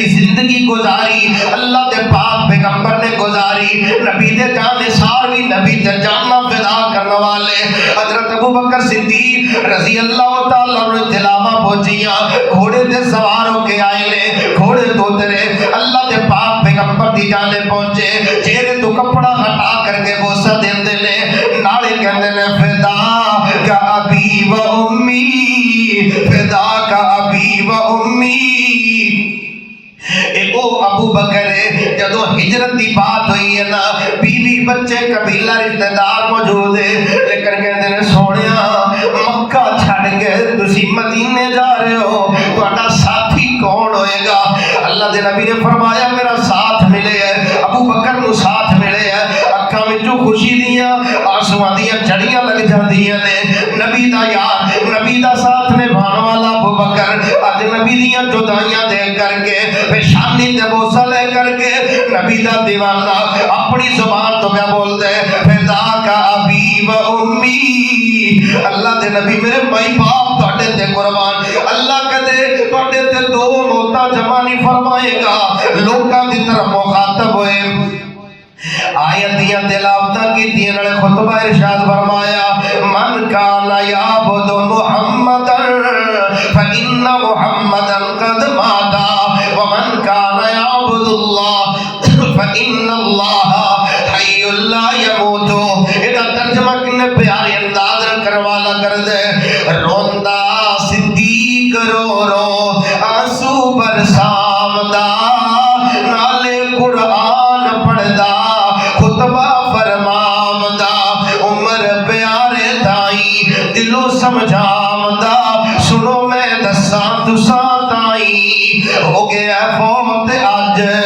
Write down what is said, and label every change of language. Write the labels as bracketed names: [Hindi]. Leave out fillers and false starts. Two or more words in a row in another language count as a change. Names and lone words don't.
[Punjabi] زندگی گزاری اللہ دے پاک پیغمبر نے گزاری نبی دے جان نثار بھی نبی دے جاناں فدا کرن والے حضرت ابو بکر صدیق رضی اللہ تعالی عنہ تلاوا پہنچیاں گھوڑے تے سوار ہو کے آئے نے گھوڑے تو تیرے اللہ دے پاک پیغمبر دی جانے پہنچے چہرے تو کپڑا ہٹا کر کے بوسہ دیندے نے نالے کہندے نے [Arabic] فدا کا ابی و امی فدا کا ابی و امی [Punjabi] او ابو بکر جدو ہجرت دی بات ہوئی ہے نا بیوی بچے قبیلہ رشتہ دار موجود ہے لیکن کہتے ہیں سونیا مکہ چھڑ کے تسی مدینے جا رہے ہو تہاڈا ساتھی کون ہوئے گا اللہ دے نبی نے فرمایا میرا ساتھ ملے ہے ابو بکر نو ساتھ ملے ہے اکھاں وچوں خوشی دیاں آنسواں دیاں جھڑیاں لگ جاندیاں نے نبی دا یار نبی دا ساتھ نبھانے والا ابو بکر اج نبی دیاں جدائیاں دیکھ کر کے پیشانی تے بوسہ لے کر کے نبی دا دیوانہ اپنی زبان تو کیا بول دے [Arabic] فدا کا ابی و امی [Punjabi] اللہ دے نبی میرے مائی باپ تہاڈے تے قربان اللہ کدے تہاڈے تے دو موتاں جمع نہیں فرمائے گا لوکاں دی طرف مخاطب ہوئے آیت دیاں تلاوتاں کیتیاں نالے خطبہ ارشاد فرمایا [Arabic] من کان یعبد محمدا فإن محمدا قد مات ومن کان یعبد اللہ فإن اللہ حی لا یموت [Punjabi] ادا ترجمہ کنے پیارے انداز کروالا کر دے روندا صدیق رو رو آنسو برسامدا نالے قرآن پڑھدا خطبہ فرمامدا عمر پیارے تائی دلوں سمجھامدا سنو میں دساں تساں تائی ہو گیا فوت اج